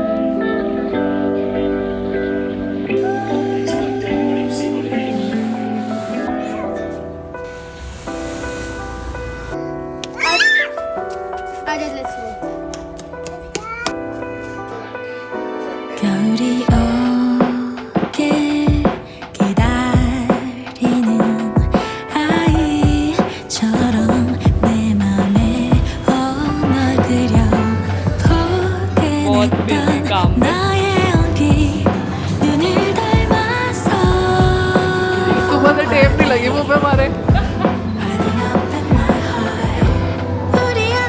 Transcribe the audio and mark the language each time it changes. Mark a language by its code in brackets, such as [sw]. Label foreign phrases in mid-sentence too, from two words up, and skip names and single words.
[en] I did listen. [ko] 겨울이 오길 기다리는 아이처럼 내 맘에 널 그려 포근했던 나의 온기 눈을 닮아서 [hi] सुबह से टेप नहीं लगी मुंह पे हमारे. [en] Running up in my heart 우리